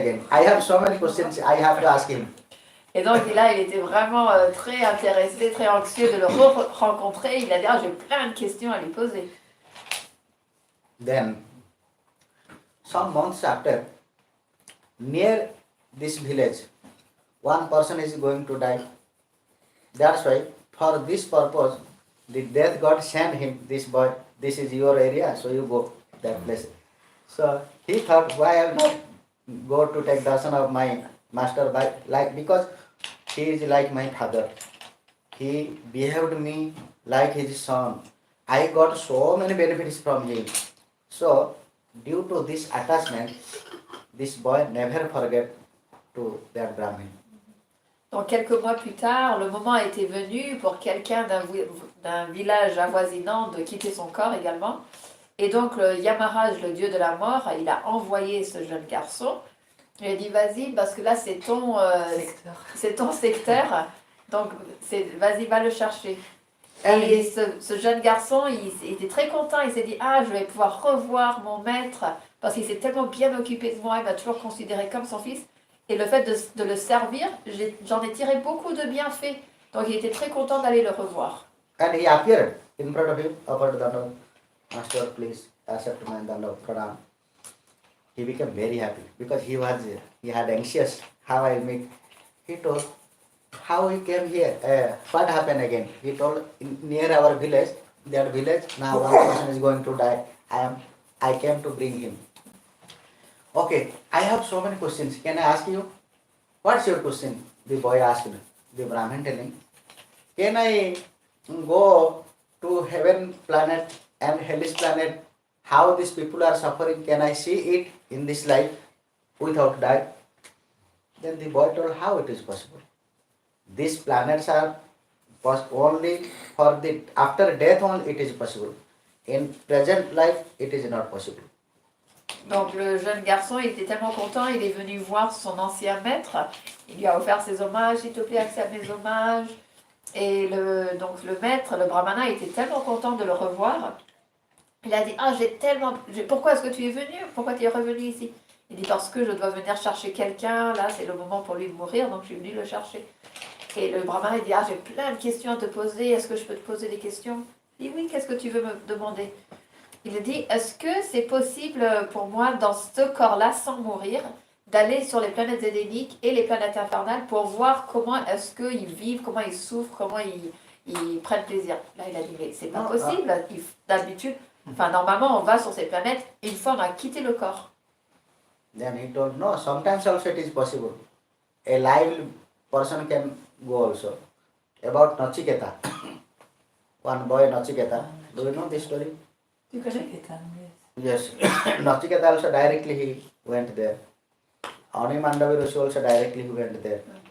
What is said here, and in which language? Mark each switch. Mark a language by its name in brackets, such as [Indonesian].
[English] I have so many questions I have to ask him. [French] Et donc là, il était vraiment très intéressé, très anxieux de le rencontrer. Il a dit, j'ai plein de questions à lui poser. [English] Then, some months after, near this village, one person is going to die. That's why, for this purpose, the death god sent him, this boy, this is your area, so you go that place. So he thought, why I will not go to take darshan of my master, because he is like my father. He behaved me like his son. I got so many benefits from him. So, due to this attachment, this boy never forget to that Brahmin. [French] Donc quelques mois plus tard, le moment était venu pour quelqu'un d'un village avoisinant de quitter son corps également. Et donc le Yamaraj, le dieu de la mort, il a envoyé ce jeune garçon. Il a dit vas-y parce que là c'est ton secteur, donc vas-y va le chercher. Et ce jeune garçon il était très content, il s'est dit je vais pouvoir revoir mon maître parce qu'il s'est tellement bien occupé de moi, il m'a toujours considéré comme son fils et le fait de le servir, j'en ai tiré beaucoup de bienfaits, donc il était très content d'aller le revoir. [English] And he appeared in front of him, offered Danda, Master, please accept my Danda Pranam. He became very happy because he had anxious how I meet. He told how he came here, what happened again. He told near our village, that village, now one person is going to die. I came to bring him. Okay, I have so many questions. Can I ask you? What's your question? The boy asked the Brahmin, telling, can I go to heaven planet and hellish planet? How these people are suffering, can I see it in this life without die? Then the boy told, how it is possible? These planets are only for the after death only it is possible. In present life it is not possible. [French] Donc le jeune garçon, il était tellement content, il est venu voir son ancien maître, il lui a offert ses hommages, s'il te plaît, accepte mes hommages. Et donc le maître, le brahmana, était tellement content de le revoir. Il a dit, pourquoi est-ce que tu es venu? Pourquoi tu es revenu ici? Il dit, parce que je dois venir chercher quelqu'un, là c'est le moment pour lui de mourir, donc je suis venu le chercher. Et le brahmana, il dit, j'ai plein de questions à te poser, est-ce que je peux te poser des questions? Il dit, oui, qu'est-ce que tu veux me demander? Il dit, est-ce que c'est possible pour moi, dans ce corps-là, sans mourir, d'aller sur les planètes édéniques et les planètes infernales pour voir comment est-ce qu'ils vivent, comment ils souffrent, comment ils prennent plaisir? Là, il a dit, mais c'est pas possible. D'habitude, normalement, on va sur ces planètes une fois on a quitté le corps. [English] Then he told, no, sometimes also it is possible. A live person can go also. About Nachiketa. One boy Nachiketa. Do you know this story? [French] Tu connais? [English] Yes. Nachiketa also directly he went there. Ani Mandavi Rishi also directly he went there.